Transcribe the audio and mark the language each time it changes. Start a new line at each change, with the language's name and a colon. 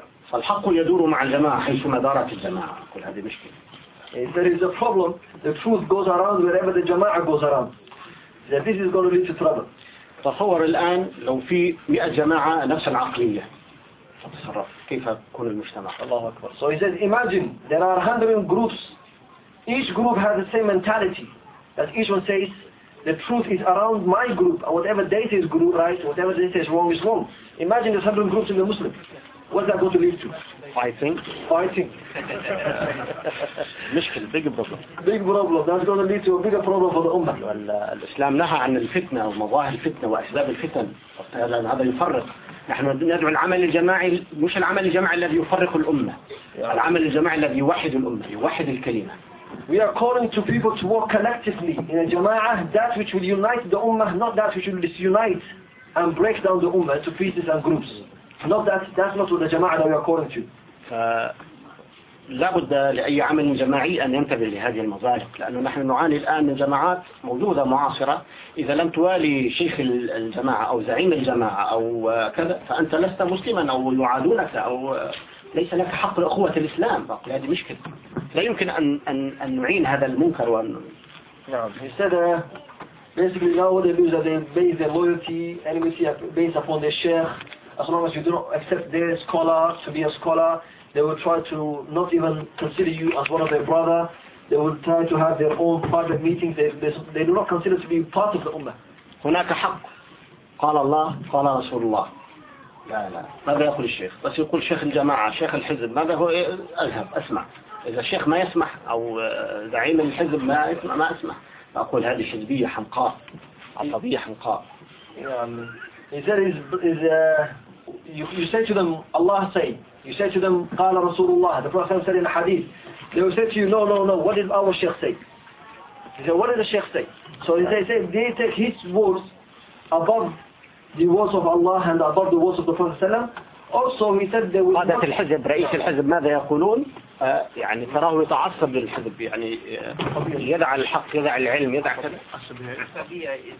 Arabic: فالحق يدور مع الجماعة حيثما دارت الجماعة. كل هذه مشكلة.
English: If there is a problem, the truth goes around wherever the jama'a goes around. That this is going to lead to trouble.
Arabic: تصور الآن لو في 100 جماعة نفس العقلية تتصرف كيف يكون المجتمع؟ الله أكبر.
English: So he says, imagine there are 100 groups. Each group has the same mentality. That each one says, the truth is around my group, or whatever they say is group, right? Whatever they say is wrong is wrong. Imagine there's 100 groups in the Muslim. What's that going to lead to? Fighting.
Arabic: مشكلة,
English: big problem. That's going to lead to a bigger problem for the Ummah.
Arabic: الإسلام نهى عن الفتنة ومظاهر الفتنة وأسباب الفتن. لأن هذا يفرق. نحن ندعو العمل الجماعي, مش العمل الجماعي الذي يفرق الأمة. العمل الجماعي الذي يوحد الأمة, يوحد الكلمة.
English: We are calling to people to work collectively in a jama'ah, that which will unite the ummah, not that which will disunite and break down the ummah to pieces and groups. Not that, that's not what the jama'ah that we are calling to.
Arabic: لابد لأي عمل جماعي أن ينتبه لهذه المظالم, لأنه نحن نعاني الآن من جماعات موجودة معاصرة, إذا لم توالي شيخ الجماعة أو زعيم الجماعة أو كذا فأنت لست مسلما أو يعادونك أو ليس لك حق الأخوة الإسلام. بقي هذه مشكلة, لا يمكن أن نعين هذا المنكر. وأن نعم,
English: instead basically now what they do is that they base their loyalty, enmity based upon their sheikh. As long as you don't accept their scholar to be a scholar, they will try to not even consider you as one of their brother. They will try to have their own private meetings. They do not consider to be part of the ummah.
Arabic: هناك حق, قال الله, قال رسول الله. لا ماذا يقول الشيخ؟ بس يقول شيخ الجماعة, شيخ الحزب, ماذا هو أذهب أسمع. إذا الشيخ ما يسمح أو زعيم الحزب ما يسمع ما أسمع, أقول هذه حزبية حمقاء, عصبية حمقاء.
English: You say to them, Allah say, you say to them,
Arabic: قال رسول الله,
English: the Prophet said in the hadith, they will say to you, no, what did our sheikh say? He said, what did the sheikh say? So they say, they take his words above the words of Allah and above the words of the Prophet
Arabic: صلى الله عليه وسلم.
English: Also, he said they will.
Arabic: قادة الحزب, رئيس الحزب ماذا يقولون؟ يعني تراه يتعصب للحزب, يعني يدع الحق, يدع العلم, يدع كذا.